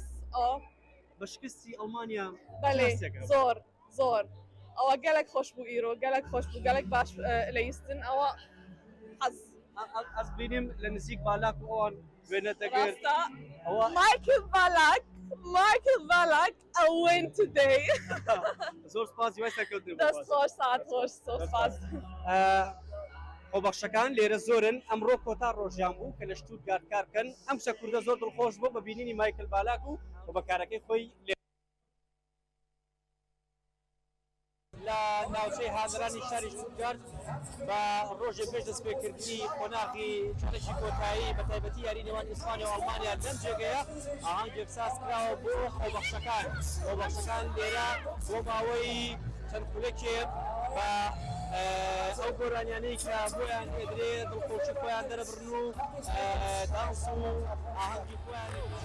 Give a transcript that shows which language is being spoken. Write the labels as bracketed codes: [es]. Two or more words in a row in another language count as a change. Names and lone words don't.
[ckb] بە شکستی ئەڵمانیا [ku] بەڵێ زۆر زۆر ئەوە گەلک خۆش بوو ئیرۆ گەلک خۆش بوو گەلک باش لەیستن ئەوە [ckb] ئەس بینیم لە نزیک بالاک و ئەوان وێنە دەگرێت [en] مایکل بالاک a win today. [ckb] زۆر سپاسی وای سەرکەوتن دەست خۆش ساعت خۆش زۆر سپاس خۆبەخشەکان لێرە زۆرن ئەمڕۆ کۆتا ڕۆژیان بوو کە لە شتوتگارت کارکەن ئەم کچە کوردە زۆر دڵخۆش بوو بە بینینی مایکل بالاک و بەکارەکەی خۆی لە ناوچەی هاندرانی شاری شتوتگارت بە ڕۆژێ پێش دەستپێکردنی قۆناغی چارەکی کۆتایی بە تایبەتی یاری نێوان ئیسپانیا و ئەڵمانیا لەم جێگەیە ئاهەنگێک ساز کراوە بۆ خۆبەخشەکان لێرە بۆ ماوەی چەند خولەکێک بە ئەو گۆرانیانەی کە بۆیان ئێدرێ دڵخۆشی خۆیان دەرەبڕن و دانس و ئاهەنگی خۆیان